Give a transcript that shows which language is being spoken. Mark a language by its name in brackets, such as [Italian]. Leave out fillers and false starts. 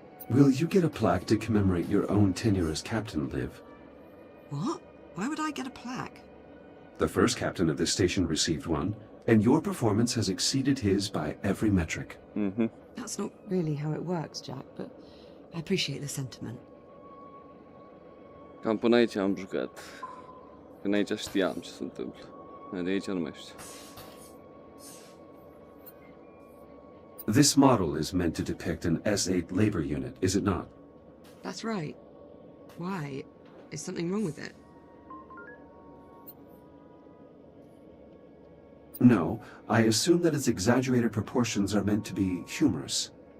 [English] Will you get a plaque to commemorate your own tenure as captain, Liv? What? Why would I get a plaque? The first captain of this station received one, and your performance has exceeded his by every metric. That's not really how it works, Jack, but I appreciate the sentiment. [Romanian] Cam până aici am jucat. Până aici știam ce se întâmplă. De aici nu mai știu. [English] This model is meant to depict an S8 labor unit, is it not? That's right. Why? Is something wrong with it? No, I assume that its exaggerated proportions are meant to be humorous.